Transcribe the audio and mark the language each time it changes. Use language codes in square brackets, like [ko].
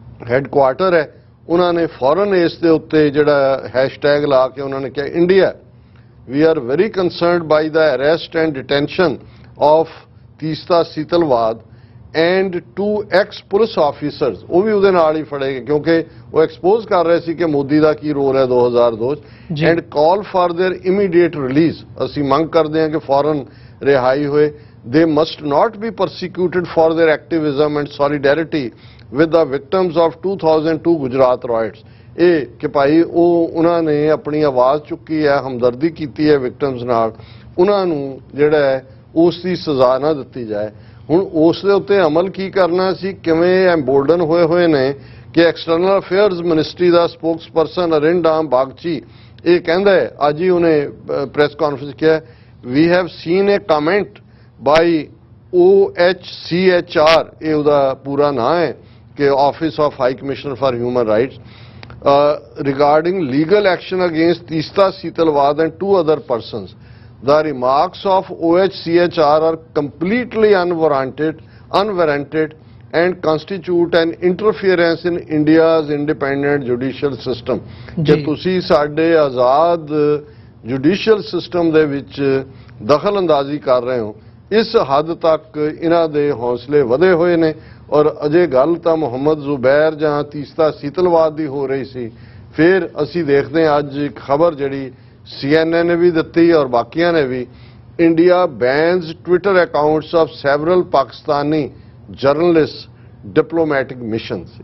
[pa] Headquarter ਹੈ, ਉਹਨਾਂ ਨੇ ਫੌਰਨ ਇਸ ਦੇ ਉੱਤੇ ਜਿਹੜਾ ਹੈਸ਼ਟੈਗ ਲਾ ਕੇ ਉਹਨਾਂ ਨੇ ਕਿਹਾ India [en] we are very concerned by the arrest and detention of [pa] Teesta ਸੀਤਲਵਾਦ [en] and two ex-police officers, [pa] ਉਹ ਵੀ ਉਹਦੇ ਨਾਲ ਹੀ ਫੜੇ ਗਏ ਕਿਉਂਕਿ ਉਹ ਐਕਸਪੋਜ਼ ਕਰ ਰਹੇ ਸੀ ਕਿ ਮੋਦੀ ਦਾ ਕੀ ਰੋਲ ਹੈ 2002 'ਚ, [en] and call for their immediate release। [pa] ਅਸੀਂ ਮੰਗ ਕਰਦੇ ਹਾਂ ਕਿ ਫੌਰਨ ਰਿਹਾਈ ਹੋਏ। [en] They must not be persecuted for their activism and solidarity with the victims of 2002 Gujarat riots। [pa] ਇਹ ਕਿ ਭਾਈ ਉਹਨਾਂ ਨੇ ਆਪਣੀ ਆਵਾਜ਼ ਚੁੱਕੀ ਹੈ, ਹਮਦਰਦੀ ਕੀਤੀ ਹੈ ਵਿਕਟਮਸ ਨਾਲ, ਉਹਨਾਂ ਨੂੰ ਜਿਹੜਾ ਹੈ ਉਸ ਦੀ ਸਜ਼ਾ ਨਾ ਦਿੱਤੀ ਜਾਏ। ਹੁਣ ਉਸ ਦੇ ਉੱਤੇ ਅਮਲ ਕੀ ਕਰਨਾ ਸੀ, ਕਿਵੇਂ ਐਮਬੋਲਡਨ ਹੋਏ ਨੇ ਕਿ ਐਕਸਟਰਨਲ ਅਫੇਅਰਸ ਮਿਨਿਸਟਰੀ ਦਾ ਸਪੋਕਸਪਰਸਨ ਅਰਿੰਡਾਮ ਬਾਗਚੀ ਇਹ ਕਹਿੰਦਾ ਹੈ, ਅੱਜ ਹੀ ਉਹਨੇ ਪ੍ਰੈਸ ਕਾਨਫਰੰਸ ਕਿਹਾ, [en] we have seen a comment by OHCHR, [pa] ਇਹ ਉਹਦਾ ਪੂਰਾ ਨਾਂ ਹੈ ਕਿ office of high commissioner for human rights, [en] regarding legal action against Teesta Seetalwad and two other persons. The remarks of OHCHR are completely unwarranted and constitute an interference in India's independent judicial system. [pa] ਕਿ ਤੁਸੀਂ ਸਾਡੇ ਆਜ਼ਾਦ judicial system ਦੇ ਵਿੱਚ ਦਖਲ ਅੰਦਾਜ਼ੀ ਕਰ ਰਹੇ ਹੋ, ਇਸ ਹੱਦ ਤੱਕ ਇਹਨਾਂ ਦੇ ਹੌਸਲੇ ਵਧੇ ਹੋਏ ਨੇ। ਔਰ ਅਜੇ ਗੱਲ ਤਾਂ ਮੁਹੰਮਦ ਜ਼ੁਬੈਰ ਜਾਂ ਤੀਸਤਾ ਸੀਤਲਵਾਦ ਦੀ ਹੋ ਰਹੀ ਸੀ, ਫਿਰ ਅਸੀਂ ਦੇਖਦੇ ਹਾਂ ਅੱਜ ਇੱਕ ਖਬਰ ਜਿਹੜੀ CNN ਨੇ ਵੀ ਦਿੱਤੀ ਔਰ ਬਾਕੀਆਂ ਨੇ ਵੀ, [en] India bans Twitter accounts of several Pakistani journalist diplomatic missions.